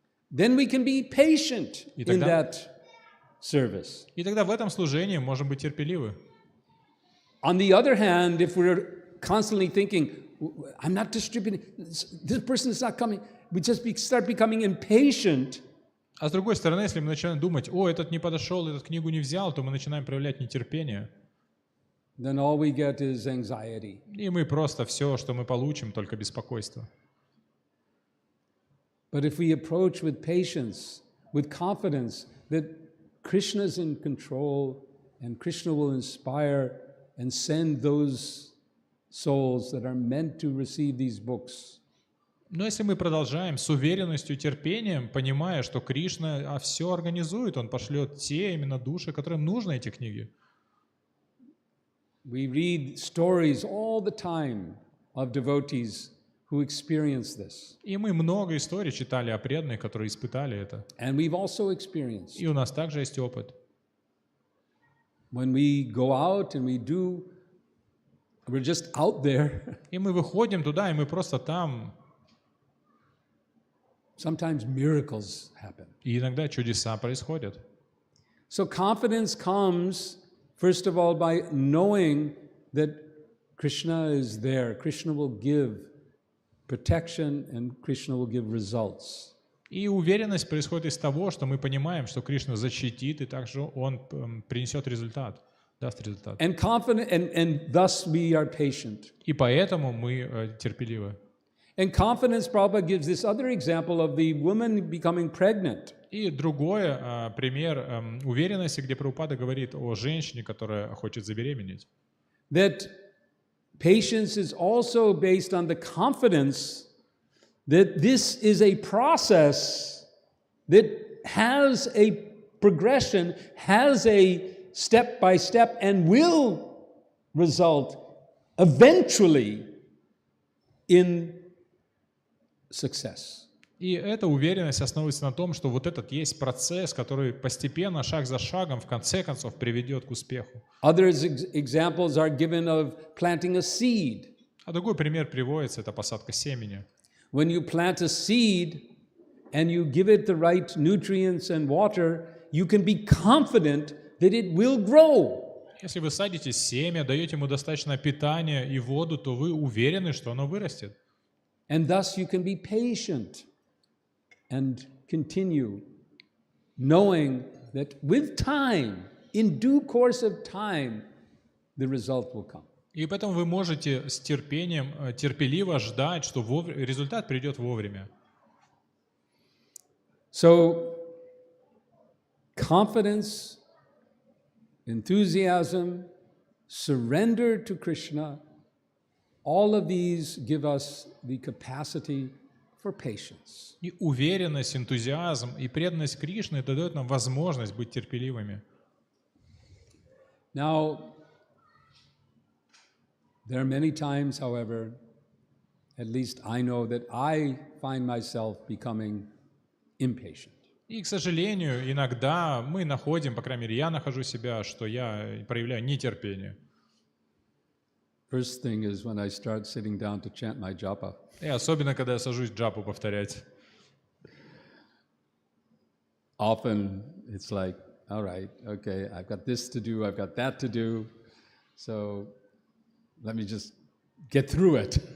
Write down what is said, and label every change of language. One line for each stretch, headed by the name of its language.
English: Then we can be patient in that service.
Russian: И тогда в этом служении можем быть терпеливы.
English: On the other hand, if we're constantly thinking, I'm not distributing, this person is not coming, we just start becoming impatient.
Russian: А с другой стороны, если мы начинаем думать, этот не подошел, этот книгу не взял, то мы начинаем проявлять нетерпение.
English: Then all we get is anxiety.
Russian: И мы просто все, что мы получим, только беспокойство.
English: But if we approach with patience, with confidence that Krishna is in control and Krishna will inspire and send those souls that are meant to receive these books.
Russian: Но если мы продолжаем с уверенностью и терпением, понимая, что Кришна все организует, Он пошлет те именно души, которым нужны эти книги.
English: We read stories all the time of devotees who experience this.
Russian: И мы много историй читали о преданных, которые испытали это.
English: And we've also experienced.
Russian: И у нас также есть опыт.
English: When we go out and we do, we're just out there.
Russian: И мы выходим туда, и мы просто там.
English: Sometimes miracles happen.
Russian: И иногда чудеса происходят.
English: So confidence comes, first of all, by knowing that Krishna is there. Krishna will give protection and Krishna will give results.
Russian: И уверенность происходит из того, что мы понимаем, что Кришна защитит, и также Он принесет результат, даст результат.
English: And thus we are patient.
Russian: И поэтому мы терпеливы.
English: And confidence, Prabhupada gives this other example of the woman becoming pregnant.
Russian: И другой пример уверенности, где Прабхупада говорит о женщине, которая хочет забеременеть.
English: That patience is also based on the confidence that this is a process that has a progression, has a step-by-step, and will result eventually in success.
Russian: И эта уверенность основывается на том, что вот этот есть процесс, который постепенно, шаг за шагом, в конце концов, приведет к успеху.
English: Other examples are given of planting a seed.
Russian: А другой пример приводится, это посадка семени.
English: When you plant a seed and you give it the right nutrients and water, you can be confident that it will grow.
Russian: Если вы садите семя, даете ему достаточно питания и воду, то вы уверены, что оно вырастет.
English: And thus you can be patient and continue, knowing that with time, in due course of time, the result will come.
Russian: И поэтому вы можете с терпением, терпеливо ждать, что результат придет вовремя.
English: So, confidence, enthusiasm, surrender to Krishna, all of these give us the capacity for patience.
Russian: И уверенность, энтузиазм и преданность Кришне это дает нам возможность быть терпеливыми.
English: Now, there are many times, however, at least I know that I find myself becoming impatient.
Russian: И, к сожалению, иногда мы находим, по крайней мере, я нахожу себя, что я проявляю нетерпение.
English: First thing is when I start sitting down to chant my japa.
Russian: И особенно, когда я сажусь джапу повторять.
English: Often it's like, all right, okay, I've got this to do, I've got that to do, so let me just get through it.